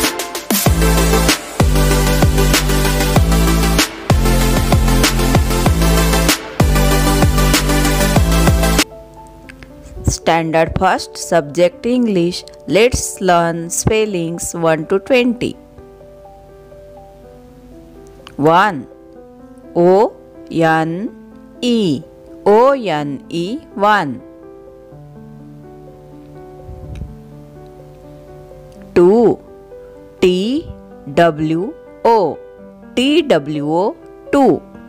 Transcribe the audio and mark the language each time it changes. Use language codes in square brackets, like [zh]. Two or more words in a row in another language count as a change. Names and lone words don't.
[en] Standard first, subject English. Let's learn spellings 1 to 20. 1. O-N-E, O-N-E, 1. 2. T-W-O, T-W-O, 2.